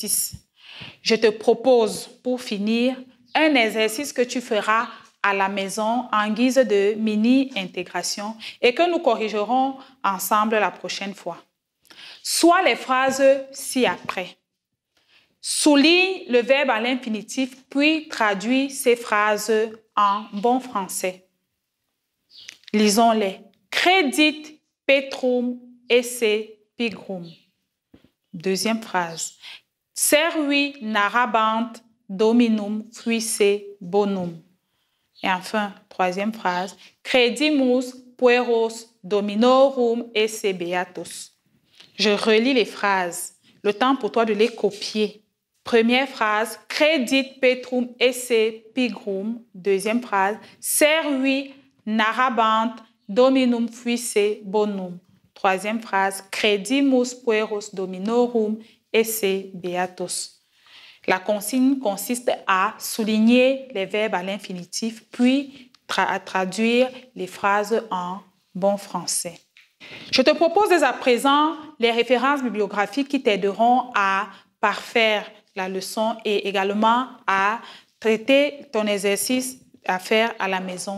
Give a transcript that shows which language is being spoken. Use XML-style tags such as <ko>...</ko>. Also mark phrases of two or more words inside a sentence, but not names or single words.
<fr>Je te propose, pour finir, un exercice que tu feras à la maison en guise de mini-intégration et que nous corrigerons ensemble la prochaine fois. Soit les phrases ci-après. Souligne le verbe à l'infinitif, puis traduis ces phrases en bon français. Lisons-les.</fr> <la>Credit petrum esse pigrum.</la> <fr>Deuxième phrase.</fr> <la>Servi narrabant dominum fuisse bonum.</la> <fr>Et enfin, troisième phrase.</fr> <la>Credimus pueros dominorum esse beatus.</la> <fr>Je relis les phrases. Le temps pour toi de les copier. Première phrase.</fr> <la>Credit petrum esse pigrum.</la> <fr>Deuxième phrase.</fr> <la>Servi narrabant dominum fuisse bonum.</la> <fr>Troisième phrase.</fr> <la>Credimus pueros dominorum esse beatus.</la> <fr>La consigne consiste à souligner les verbes à l'infinitif, puis à traduire les phrases en bon français. Je te propose dès à présent les références bibliographiques qui t'aideront à parfaire la leçon et également à traiter ton exercice à faire à la maison.</fr>